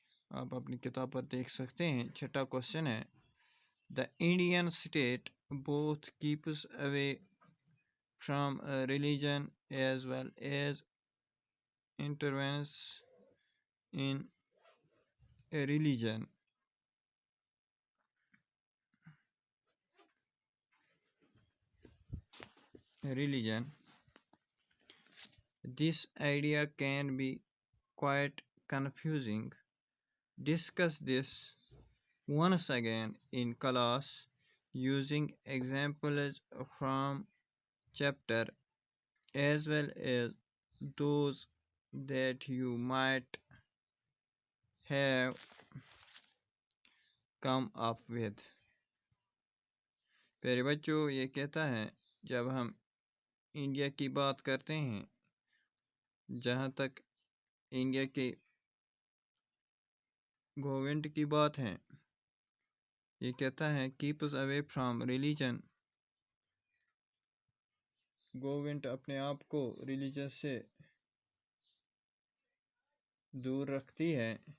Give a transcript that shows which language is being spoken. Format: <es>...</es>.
<ur>آپ اپنی کتاب پر دیکھ سکتے ہیں۔ 6واں کوسچن ہے،</ur> <en>The Indian state both keeps away from religion as well as intervenes in religion. This idea can be quite confusing. Discuss this once again in class using examples from chapter as well as those that you might have come up with.</en> <ur>پیارے بچوں، یہ کہتا ہے جب ہم India کی بات کرتے ہیں، جہاں تک انڈیا کے گورنمنٹ کی بات ہے، یہ کہتا ہے</ur> <en>Keeps away from religion.</en> <ur>Government اپنے آپ کو ریلیجن سے دور رکھتی ہے،</ur>